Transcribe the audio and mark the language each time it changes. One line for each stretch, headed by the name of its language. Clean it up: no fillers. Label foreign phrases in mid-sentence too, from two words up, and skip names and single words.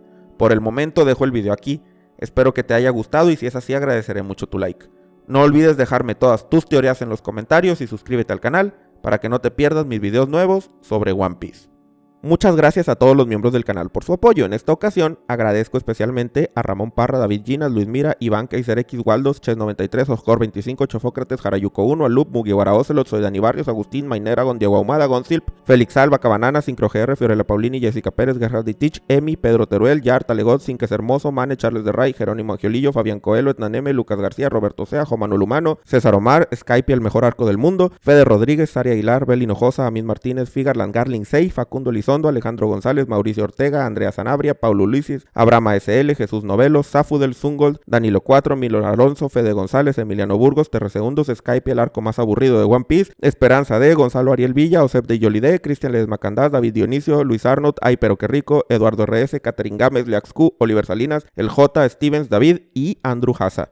Spanish: Por el momento dejo el video aquí, espero que te haya gustado y si es así agradeceré mucho tu like. No olvides dejarme todas tus teorías en los comentarios y suscríbete al canal para que no te pierdas mis videos nuevos sobre One Piece. Muchas gracias a todos los miembros del canal por su apoyo. En esta ocasión agradezco especialmente a Ramón Parra, David Ginas, Luis Mira, Iván Kaiser X, Waldos, Ches93, Oscor 25, Chofócrates, Jarayuco 1, Alup, Mugiwara Ocelot, Soy Dani Barrios, Agustín, Maineragon, Diego Ahumada, Gonzilp, Félix Alba, Cabanana, Sincro GR, Fiorella Paulini, Jessica Pérez, Guerra de Tich, Emi, Pedro Teruel, Yar, Talegot, Sinques Hermoso, Mane, Charles de Ray, Jerónimo Angiolillo, Fabián Coelho, Etnaneme, Lucas García, Roberto Sea, Jomanuel Humano, César Omar, Skype, el mejor arco del mundo, Fede Rodríguez, Sari Aguilar, Bel Hinojosa, Amin Martínez, Figarland, Garling 6, Facundo Lizondo, Alejandro González, Mauricio Ortega, Andrea Sanabria, Paulo Ulises, Abraham ASL, Jesús Novelos, Zafudel Zungold, Danilo 4, Milo Alonso, Fede González, Emiliano Burgos, Terresegundos, Skype, el arco más aburrido de One Piece, Esperanza D, Gonzalo Ariel Villa, Osep de Yolide, Cristian Ledesma Candás, David Dionisio, Luis Arnold, Ay pero qué rico, Eduardo RS, Catherine Gámez, Leaxcu, Oliver Salinas, El J, Stevens, David y Andrew Haza.